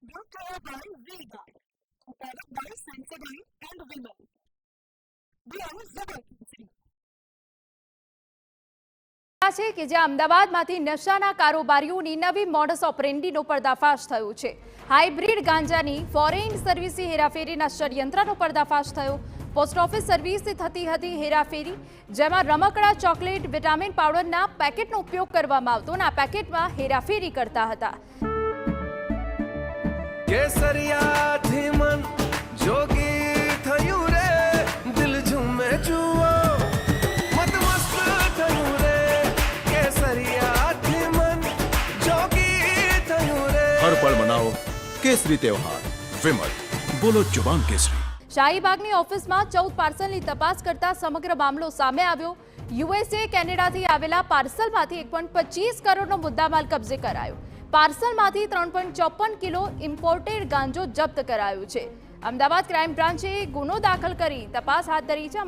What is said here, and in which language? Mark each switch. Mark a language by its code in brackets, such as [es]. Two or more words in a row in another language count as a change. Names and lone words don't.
[en] brought to you by Vega, a product by Sensodyne and Vimal. We are Zubal. [gu] છે કે જે અમદાવાદમાંથી નશાના કારોબારીઓની નવી મોડસ ઓપરેન્ડીનો પર્દાફાશ થયો છે। હાઇબ્રિડ ગાંજાની ફોરેન સર્વિસી હેરાફેરીના ષડયંત્રનો પર્દાફાશ થયો। [en] post office [gu] સર્વિસથી થતી હતી હેરાફેરી, જેમાં રમકડા, ચોકલેટ, વિટામિન પાવડરના પેકેટનો ઉપયોગ કરવામાં આવતો અને આ પેકેટમાં હેરાફેરી કરતા હતા। કેસરિયાથી મન જોગી થયું રે, દિલ ઝૂમે જુઓ મત મસ્ત થયું રે, કેસરિયાથી મન જોગી થયું રે। [hi] हर पल मनाओ केसरी त्योहार। विमल, बोलो जुबान केसरी। [gu] શાહીબાગની ઓફિસમાં 14 પાર્સલની તપાસ કરતા સમગ્ર મામલો સામે આવ્યો। યુએસએ કેનેડાથી આવેલા પાર્સલમાંથી 1.25 કરોડનો મુદ્દામાલ કબજે કરાયો। પાર્સલમાંથી 3.54 કિલો ઇમ્પોર્ટેડ ગાંજો જપ્ત કરાયો છે। અમદાવાદ [en] crime branch [gu] ગુનો દાખલ કરી તપાસ હાથ ધરી છે।